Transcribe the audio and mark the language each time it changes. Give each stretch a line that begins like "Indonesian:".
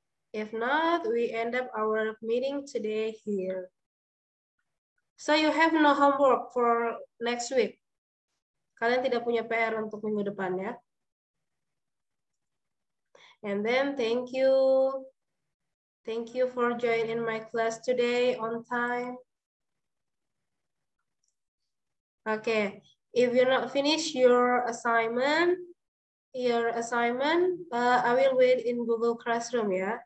English: If not, we end up our meeting today here. So you have no homework for next week.
Indonesian: Kalian tidak punya PR untuk minggu depan ya.
English: And then thank you. Thank you for joining my class today on time. Okay, if you're not finished your assignment, I will wait in Google Classroom ya.